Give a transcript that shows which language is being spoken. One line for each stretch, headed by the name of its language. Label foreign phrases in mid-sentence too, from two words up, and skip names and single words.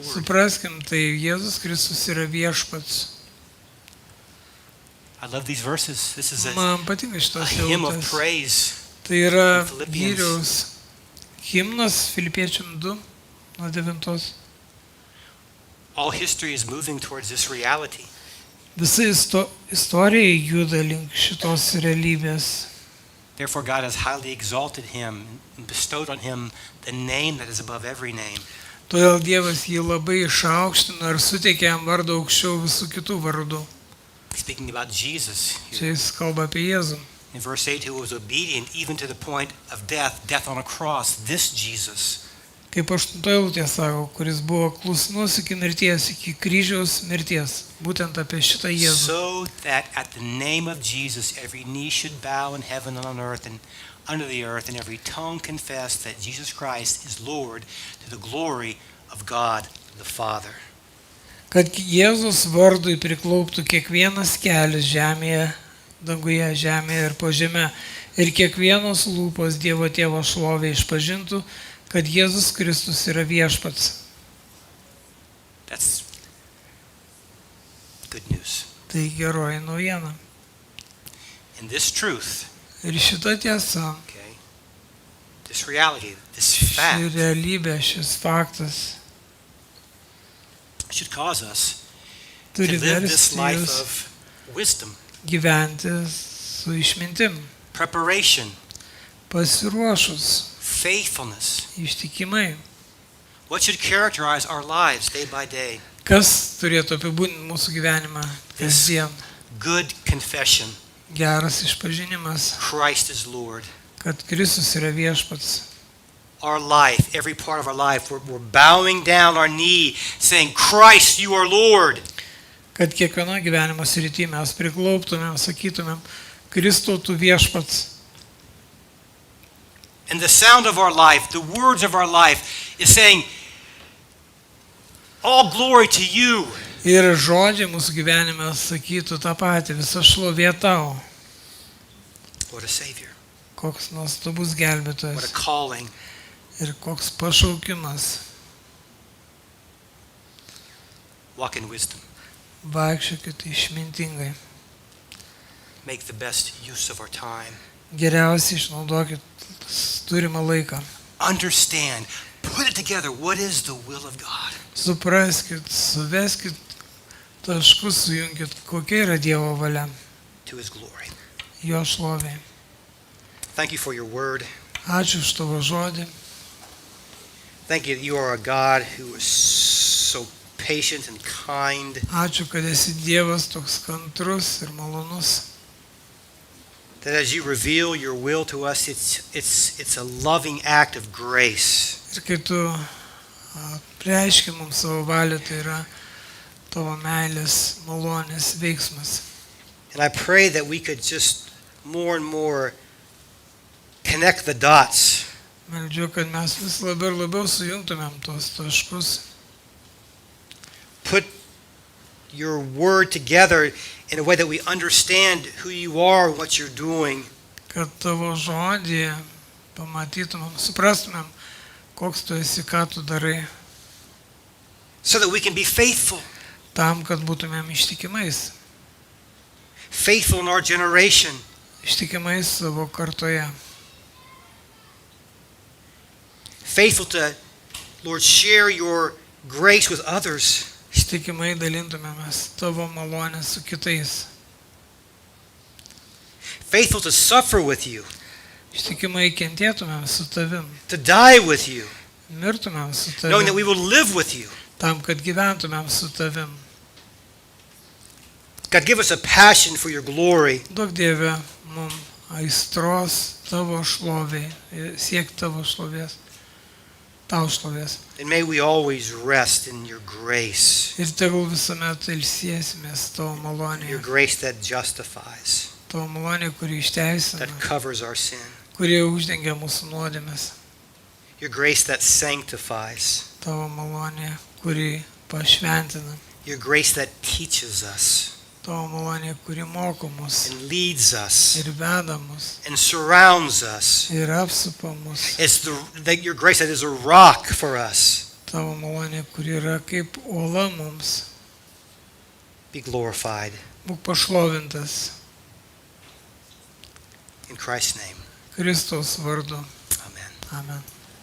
Lithuanian: Supraskim, tai Jėzus Kristus yra viešpats.
English: I love these verses. This is a
Lithuanian: Man patinka šitos
English: hymn of
Lithuanian: eilutės.
English: praise.
Lithuanian: Tai yra
English: Philippians.
Lithuanian: vyriaus himnas Filipiečiam 2 nuo 9.
English: All history is moving towards this reality.
Lithuanian: Visa istorija juda link šitos realybės.
English: Therefore, God has highly exalted him and bestowed on him the name that is above every name.
Lithuanian: Todėl Dievas jį labai išaukštino ir suteikė jam vardą aukščiau visų kitų vardų.
English: Speaking about Jesus
Lithuanian: Čia
English: here.
Lithuanian: jis kalba apie Jėzų.
English: In verse 8, who was obedient even to the point of death on a cross. This Jesus.
Lithuanian: Kaip 8 eilutė sako, kuris buvo klusnus iki mirties, iki kryžiaus mirties. Būtent apie šitą Jėzų.
English: So that at the name of Jesus, every knee should bow in heaven and on earth and under the earth, and every tongue confess that Jesus Christ is Lord to the glory of God the Father.
Lithuanian: Kad Jėzus vardui priklauptų kiekvienas kelias žemėje, danguje, žemėje ir po žeme, ir kiekvienos lūpos Dievo Tėvo šlovė išpažintų, kad Jėzus Kristus yra viešpats.
English: That's good news.
Lithuanian: Tai geroji naujiena.
English: And this truth,
Lithuanian: Ir šita tiesa,
English: okay, this reality, this
Lithuanian: ši
English: fact
Lithuanian: realybė, šis faktas
English: should cause us to
Lithuanian: turi
English: live this
Lithuanian: versti
English: life
Lithuanian: jūs
English: of wisdom,
Lithuanian: gyventi su išmintim,
English: preparation,
Lithuanian: pasiruošus,
English: faithfulness.
Lithuanian: ištikimai.
English: What should characterize our lives day by day?
Lithuanian: Kas turėtų apibūdinti mūsų gyvenimą kasdien?
English: Good confession.
Lithuanian: Geras išpažinimas,
English: Christ is Lord.
Lithuanian: kad Kristus yra viešpats.
English: Our life, every part of our life, we're bowing down our knee saying, Christ, you are Lord.
Lithuanian: Kad kiekviena gyvenimo srity mes priklauptumėm, sakytumėm, Kristau tu viešpats.
English: And the sound of our life, the words of our life is saying, all glory to you.
Lithuanian: Ir žodžiai mūsų gyvenime sakytų tą patį, visa šlovė tau.
English: What a Savior.
Lithuanian: Koks nuostabus
English: What
Lithuanian: gelbėtojas.
English: a calling.
Lithuanian: ir koks pašaukimas.
English: Walk in wisdom.
Lithuanian: Vaikščiokite išmintingai.
English: Make the best use of our time.
Lithuanian: Geriausiai išnaudokit turimą laiką.
English: Understand. Put it together. What is the will of God?
Lithuanian: Supraskit, suveskit taškus, sujungit, kokia yra Dievo valia,
English: To his glory.
Lithuanian: jo šlovė.
English: Thank you for your word.
Lithuanian: Ačiū už tavo žodį.
English: Thank you that you are a God who is so patient and kind.
Lithuanian: Ačiū, kad esi Dievas toks kantrus ir malonus.
English: That as you reveal your will to us, it's a loving act of grace.
Lithuanian: Ir kai tu preiški mums savo valią, tai yra tavo meilės, malonės veiksmas.
English: And I pray that we could just more and more connect the dots.
Lithuanian: Meldžiu, kad mes vis labiau ir labiau sujungtumėm tos taškus.
English: Put your word together in a way that we understand who you are, what you're doing.
Lithuanian: Kad tavo žodį pamatytumėm, suprastumėm, koks tu esi, ką tu darai,
English: So that we can be faithful.
Lithuanian: tam, kad būtumėm ištikimais.
English: Faithful in our generation.
Lithuanian: Ištikimais savo kartoje.
English: Faithful to, Lord, share your grace with others.
Lithuanian: Ištikimai dalintumėmės tavo malonę su kitais.
English: Faithful to suffer with you.
Lithuanian: Ištikimai kentėtumėm su tavim.
English: To die with you.
Lithuanian: Mirtumėm su
English: Knowing that we
Lithuanian: tavim.
English: will live with you.
Lithuanian: Tam, kad gyventumėm su tavim.
English: God, give us a passion for your glory.
Lithuanian: Duok Dieve mums aistros tavo šloviai, siek tavo šlovės, tau šlovės.
English: And may we always rest in your grace.
Lithuanian: Ir tegul visuomet ilsėsimės tavo
English: Your
Lithuanian: malonėje.
English: grace that justifies,
Lithuanian: Tavo malonė, kuri išteisina,
English: that covers our sin.
Lithuanian: kuri uždengia mūsų nuodėmes.
English: Your grace that sanctifies.
Lithuanian: Tavo malonė, kuri pašventina.
English: Your grace that teaches us
Lithuanian: Tavo malonė, kuri moko mus
English: and leads us
Lithuanian: ir veda mus
English: and surrounds us.
Lithuanian: ir apsupa mus.
English: It's your grace that is a rock for us.
Lithuanian: Tavo malonė, kuri yra kaip uola mums.
English: Be glorified.
Lithuanian: Būk pašlovintas
English: In Christ's name,
Lithuanian: Kristaus vardu.
English: amen.
Lithuanian: Amen.